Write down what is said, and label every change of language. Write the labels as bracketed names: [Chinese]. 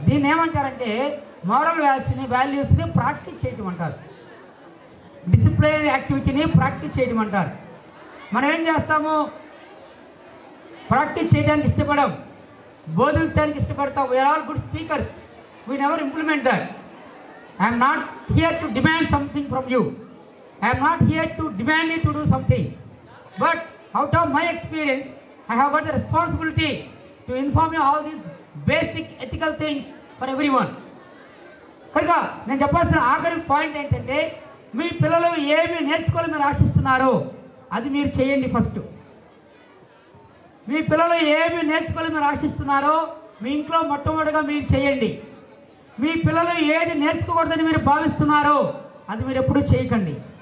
[Telugu] దీన్ని ఏమంటారంటే మోరల్ వాల్యూస్ని ప్రాక్టీస్ చేయటం అంటారు. డిసిప్లినరీ యాక్టివిటీని ప్రాక్టీస్ చేయటం అంటారు. మనం ఏం చేస్తాము? ప్రాక్టీస్ చేయడానికి ఇష్టపడం, బోధించడానికి ఇష్టపడతాం. [English] We are all good speakers, we never implement that. I am not here to demand something from you. I am not here to demand you to do something. But out of my experience, I have got the responsibility to inform you all these basic ethical things for everyone. [Telugu] కనుక నేను చెప్పాల్సిన ఆఖరి point ఏంటంటే, మీ పిల్లలు ఏమి నేర్చుకోవాలని మీరు ఆశిస్తున్నారో అది మీరు చేయండి ఫస్ట్. మీ పిల్లలు ఏమి నేర్చుకోవాలని మీరు ఆశిస్తున్నారో మీ ఇంట్లో మొట్టమొదటిగా మీరు చేయండి. మీ పిల్లలు ఏది నేర్చుకోకూడదని మీరు భావిస్తున్నారో అది మీరు ఎప్పుడూ చేయకండి.